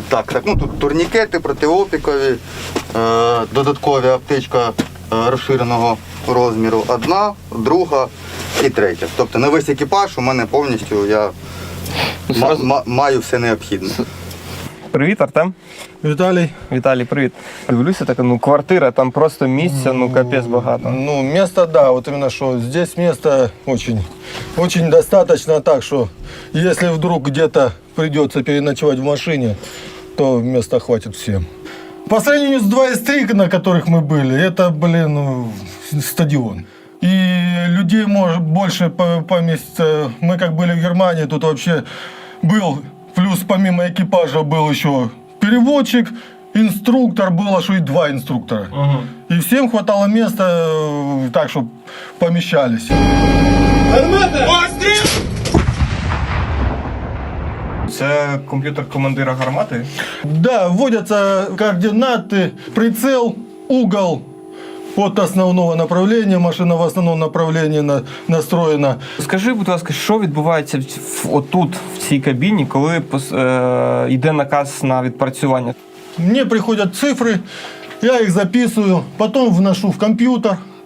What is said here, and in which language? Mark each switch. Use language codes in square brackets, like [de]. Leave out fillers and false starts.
[uk] Так, ну тут турнікети протиопікові, додаткові аптечка розширеного розміру, одна, друга і третя. Тобто на весь екіпаж у мене повністю я маю все необхідне. Привіт, Артем. Виталий. Віталій, привіт. Дивлюся, така квартира, там просто місця, капець багато. [ru] Ну, места, да, вот именно что здесь места очень достаточно, так что если вдруг где-то придется переночевать в машине, то места хватит всем. По сравнению с 2С3, на которых мы были, это, стадион. И людей может больше поместиться. Мы как были в Германии, тут вообще был, плюс помимо экипажа был еще переводчик, инструктор, было, что и 2 инструктора. И всем хватало места так, чтобы помещались. [uk] Це комп'ютер командира гармати? [ru] Да, вводятся координаты, прицел, угол от основного направления. Машина в основном направлении настроена. [uk] Скажи, будь ласка, що відбувається отут, в цій кабіні, коли йде наказ на відпрацювання? [ru] Мне приходят цифры, я их записываю, потом вношу в компьютер.